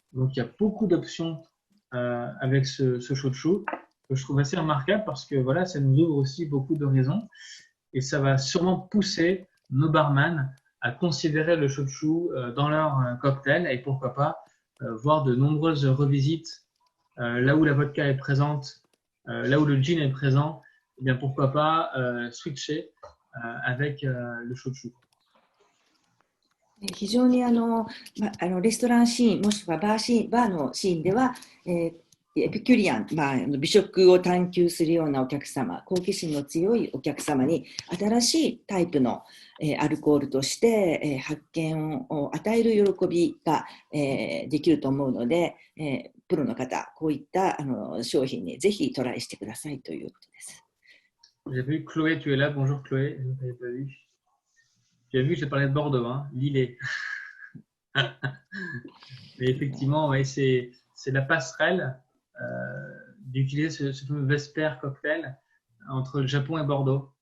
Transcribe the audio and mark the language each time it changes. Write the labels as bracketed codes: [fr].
[fr] Donc il y a beaucoup d'options avec ce shochu que je trouve assez remarquable parce que voilà, ça nous ouvre aussi beaucoup d'horizons et ça va sûrement pousser nos barman à considérer le shochu dans leur cocktail et pourquoi pas voir de nombreuses revisites là où la vodka est présente, là où le gin est présent, eh bien pourquoi pas switcher avec le shochu. [ja] 非常にレストランシーンもしくはバーのシーンでは、エピキュリアン、美食を探求するようなお客様、好奇心の強いお客様に新しいタイプの、アルコールとして、発見を与える喜びが、できると思うので、プロの方、こういった商品にぜひトライしてくださいということです。 [fr] J'ai vu Chloé, tu es là. Bonjour Chloé, je ne t'avais pas vu. Tu as vu, j'ai parlé de Bordeaux, hein, Lillet. Mais effectivement, ouais, c'est la passerelle d'utiliser ce fameux Vesper cocktail entre le Japon et Bordeaux.